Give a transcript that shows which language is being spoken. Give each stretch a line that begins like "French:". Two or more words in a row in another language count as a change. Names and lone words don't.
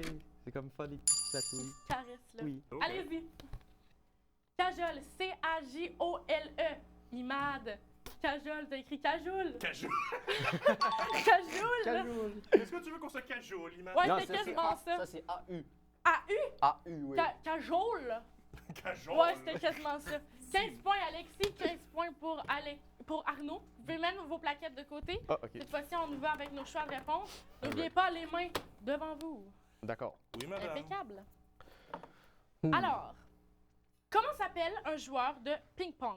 French: tu sais, C'est comme faire des petites tatouilles. Caresse, là. Oui. Ok. Allez-y. Cajole, C-A-J-O-L-E. Imad. Cajole, t'as écrit cajoule. Cajoule. Cajoule. Est-ce que tu veux qu'on se cajoule, Iman? Ouais, Non, c'est ça, quasiment ça. Ça, c'est A-U. A-U? A-U, oui. Cajole. Cajoule. Ouais, c'était quasiment ça. 15 points Alexis, 15 points pour Arnaud. Vous pouvez mettre vos plaquettes de côté. Ah, ok. Cette fois-ci, on y va avec nos choix de réponse. N'oubliez pas les mains devant vous. D'accord. Oui, madame. Impeccable. Alors, comment s'appelle un joueur de ping-pong?